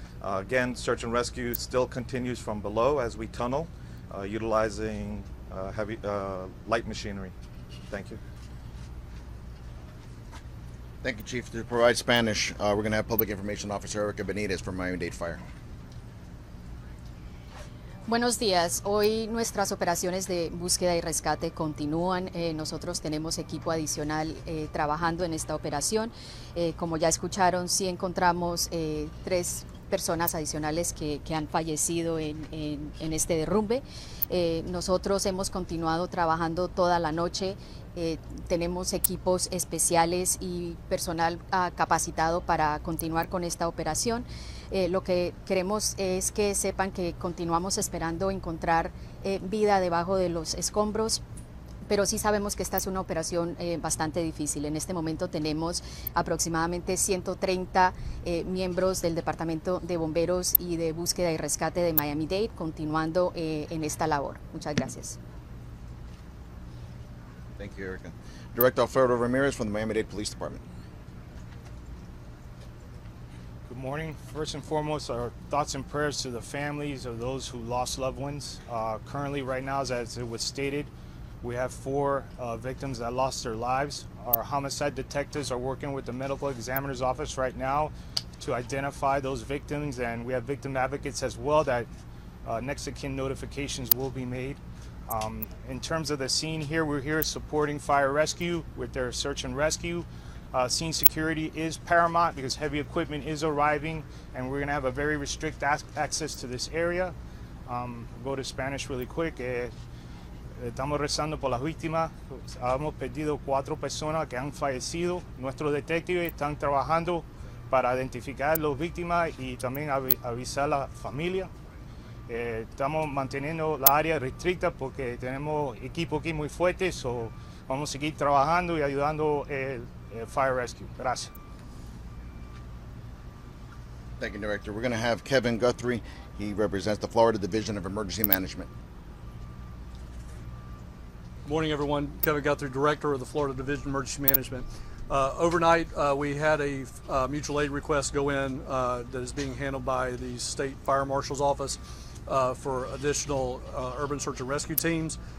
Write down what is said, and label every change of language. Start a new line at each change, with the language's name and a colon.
English: Again, search and rescue still continues from below as we tunnel, utilizing heavy light machinery. Thank you. Thank you, Chief. To provide Spanish, we're going to have Public Information Officer Erica Benitez from Miami-Dade Fire.
Spanish: Buenos días. Hoy nuestras operaciones de búsqueda y rescate continúan. Nosotros tenemos equipo adicional trabajando en esta operación. Como ya escucharon, sí encontramos 3 personas adicionales que han fallecido en este derrumbe. Nosotros hemos continuado trabajando toda la noche. Tenemos equipos especiales y personal capacitado para continuar con esta operación. Lo que queremos es que sepan que continuamos esperando encontrar vida debajo de los escombros, pero sí sabemos que esta es una operación bastante difícil. En este momento tenemos aproximadamente 130 miembros del Departamento de Bomberos y de Búsqueda y Rescate de Miami-Dade continuando en esta labor. Muchas gracias.
English: Thank you, Erica. Director Alfredo Ramirez from the Miami-Dade Police Department. Good morning. First and foremost, our thoughts and prayers to the families of those who lost loved ones. Currently, right now, as it was stated, We have 4 victims that lost their lives. Our homicide detectives are working with the medical examiner's office right now to identify those victims, and we have victim advocates as well that next of kin notifications will be made. In terms of the scene here, we're here supporting fire rescue with their search and rescue. Scene security is paramount because heavy equipment is arriving, and we're going to have a very restricted access to this area. Go to Spanish really quick.
Spanish: Estamos rezando por las víctimas. Hemos perdido 4 personas que han fallecido. Nuestros detectives están trabajando para identificar a las víctimas y también avisar a la familia. Estamos manteniendo la área restricta porque tenemos equipo aquí muy fuerte,
English: so
Spanish: vamos a seguir trabajando y ayudando el
English: fire rescue.
Spanish: Gracias.
English: Thank you, Director. We're going to have Kevin Guthrie. He represents the Florida Division of Emergency Management. Morning, everyone. Kevin Guthrie, Director of the Florida Division of Emergency Management. Overnight, we had a mutual aid request go in that is being handled by the State Fire Marshal's Office for additional urban search and rescue teams.